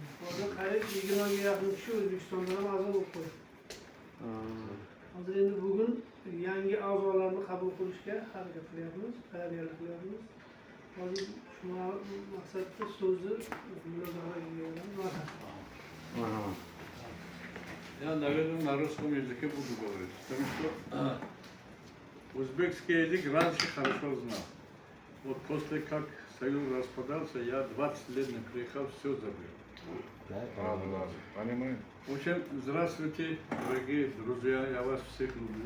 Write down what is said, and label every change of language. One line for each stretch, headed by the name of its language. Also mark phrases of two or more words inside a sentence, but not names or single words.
Uzbek: Hozir qariyb 20 ga yaqin kishi O'zbekistonda ham a'zo bo'lib qo'ydi. Hozir endi bugun yangi a'zolarni qabul qilishga harakat qilyapmiz, tayyorgarlik qilyapmiz. Hozir shu maqsadda so'zni mulozamatga beraman.
Russian: Я, наверное, на русском языке буду говорить, потому что узбекский язык раньше хорошо знал. Вот после как Союз распадался, я 20 лет не приехал, все забыл. Понимаю. В общем, здравствуйте, дорогие друзья, я вас всех люблю.